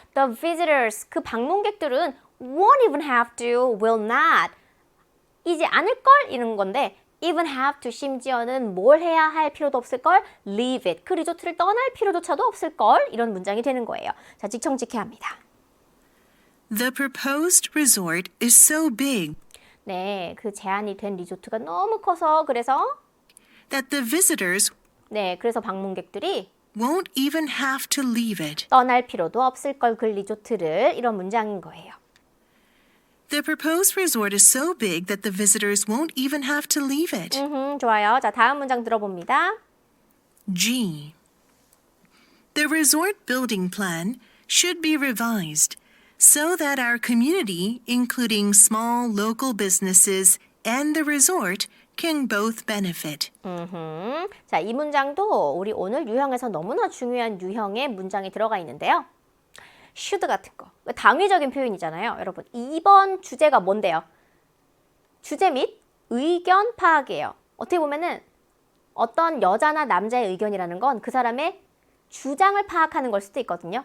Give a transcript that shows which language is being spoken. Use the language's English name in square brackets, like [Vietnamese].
[English] The visitors [Korean] 그 방문객들은 [English] won't even have to, will not [Korean] 이제 않을걸 이런 건데 [English] even have to [Korean] 심지어는 뭘 해야 할 필요도 없을걸 [English] leave it [Korean] 그 리조트를 떠날 필요조차도 없을걸 이런 문장이 되는 거예요. 자, 직청직해합니다. [English] The proposed resort is so big [Korean] 네, 그 제안이 된 리조트가 너무 커서 그래서 [English] that the visitors [Korean] 네, 그래서 방문객들이 [English] won't even have to leave it. [Korean] 떠날 필요도 없을걸 그 리조트를 이런 문장인 거예요. [English] The proposed resort is so big that the visitors won't even have to leave it. [Korean] 좋아요. 자, 다음 문장 들어봅니다. G. [English] The resort building plan should be revised so that our community, including small local businesses and the resort, can both benefit. [Korean] 자, 이 문장도 우리 오늘 유형에서 너무나 중요한 유형의 문장이 들어가 있는데요. should 같은 거. 당위적인 표현이잖아요. 여러분, 이번 주제가 뭔데요? 주제 및 의견 파악이에요. 어떻게 보면은 어떤 여자나 남자의 의견이라는 건 그 사람의 주장을 파악하는 걸 수도 있거든요.